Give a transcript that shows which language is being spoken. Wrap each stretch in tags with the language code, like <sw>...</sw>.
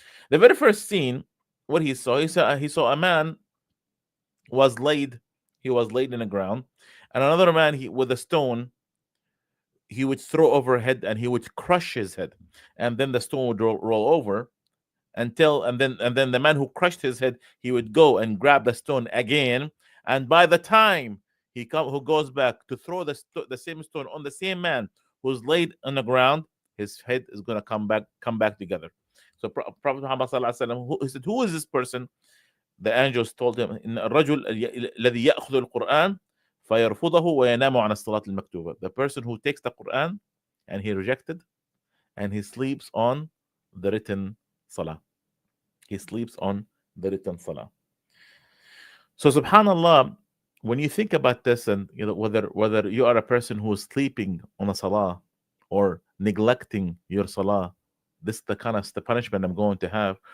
<en>The very first scene, what he saw a man was laid in the ground, and another man with a stone he would throw overhead, and he would crush his head, and then the stone would roll over and then the man who crushed his head, he would go and grab the stone again, and by the time who goes back to throw the same stone on the same man who's laid on the ground, his head is going to come back together. So Prophet Muhammad sallallahu alaihi wasallam, he said, who is this person?</en> <ar>The angels told him, إن الرجل الذي يأخذ القرآن فيرفضه وينام عن الصلاة المكتوبة.</ar> <en>The person who takes the Quran and he rejected and he sleeps on the written salah. He sleeps on the written salah. So subhanallah, when you think about this, and whether you are a person who is sleeping on a salah or neglecting your salah, this is the kind of the punishment I'm going to have.</en>